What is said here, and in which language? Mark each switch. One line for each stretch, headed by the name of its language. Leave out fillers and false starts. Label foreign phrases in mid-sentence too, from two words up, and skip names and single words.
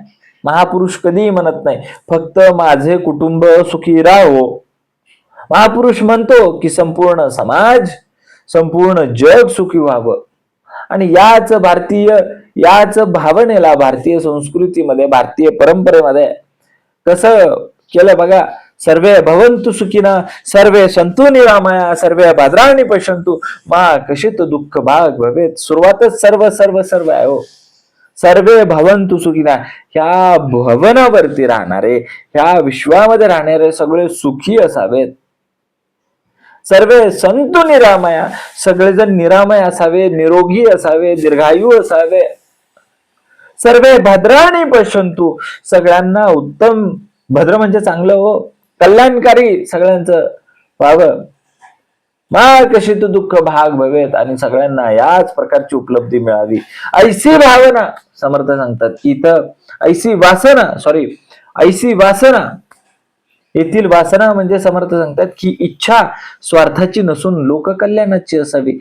Marathi: महापुरुष कधीही म्हणत नाही फक्त माझे कुटुंब सुखी राहो. महापुरुष म्हणतो की संपूर्ण समाज, संपूर्ण जग सुखी व्हावं. आणि याच भावनेला भारतीय संस्कृतीमध्ये, भारतीय परंपरेमध्ये कसं केलं बघा.
Sanskrit: सर्वे भवन्तु सुखिनः सर्वे सन्तु निरामया सर्वे भद्राणि पश्यन्तु मा कशित दुःख भाग भवेत.
Marathi: सुरुवातच सर्व सर्व सर्व आहे हो.
Sanskrit: सर्वे भवन्तु सुखिनः,
Marathi: ह्या भवनावरती राहणारे, ह्या विश्वामध्ये राहणारे सगळे सुखी असावेत.
Sanskrit: सर्वे सन्तु निरामया,
Marathi: सगळेजण निरामय असावे, निरोगी असावे, दीर्घायू असावे.
Sanskrit: सर्वे भद्राणि पश्यन्तु,
Marathi: सगळ्यांना उत्तम, भद्र म्हणजे चांगलं हो, कल्याणकारी सगळ्यांचं व्हावं.
Sanskrit: मा कशित दुःख भाग भवेत,
Marathi: आणि सगळ्यांना याच प्रकारची उपलब्धी मिळावी ऐसी भावना समर्थ सांगतात. इथं ऐसी वासना येथील वासना म्हणजे समर्थ सांगतात की इच्छा स्वार्थाची नसून लोककल्याणाची असावी.